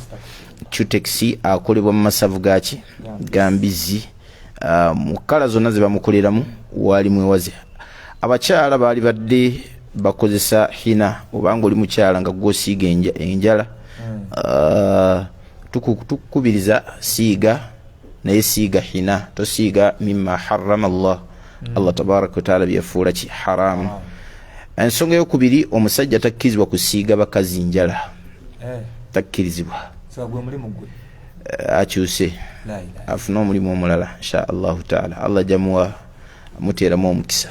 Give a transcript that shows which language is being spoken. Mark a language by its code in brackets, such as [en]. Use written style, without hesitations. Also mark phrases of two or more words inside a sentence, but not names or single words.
[lg] Cutex akolebwa mu masavu gaki ga mbizzi, mu kkala zonna ze bamukoleramu waali mwewaze. Abakyala baali badde bakozesa hina, obanga oli mukyala nga gwosiiga enjala, tukukubiriza siiga, naye siiga hina, tosiiga [ar] مما حرم الله. الله تبارك وتعالى [lg] byafuula ki haramu. Ensonga eyokubiri, omusajja takkirizibwa kusiiga bakazi njala, takkirizibwa. Akyuse afuna omulimu omulala [ar] إن شاء الله تعالى, [lg] Allah jamuwa muteeramu omukisa.